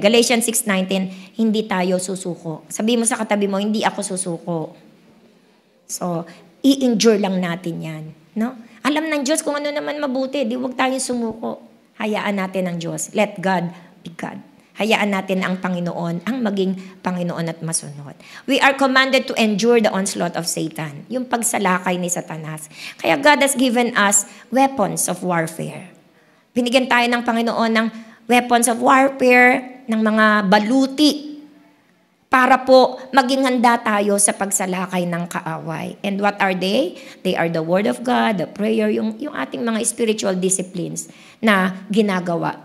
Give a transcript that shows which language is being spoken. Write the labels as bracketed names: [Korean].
[Filipino] Galatians 6:19, hindi tayo susuko. Sabihin mo sa katabi mo, hindi ako susuko. So, i-endure lang natin yan. No? Alam ng Diyos kung ano naman mabuti. Di huwag tayong sumuko. Hayaan natin ang Diyos. [English] Let God be God. [Filipino] Hayaan natin ang Panginoon, ang maging Panginoon at masunod. [English] We are commanded to endure the onslaught of Satan. [Filipino] Yung pagsalakay ni Satanas. [English] Kaya God has given us weapons of warfare. [Filipino] Binigyan tayo ng Panginoon ng weapons of warfare, ng mga baluti para po maging handa tayo sa pagsalakay ng kaaway. [English] And what are they? They are the Word of God, the prayer, [Filipino] yung ating mga [English] spiritual disciplines [Filipino] na ginagawa.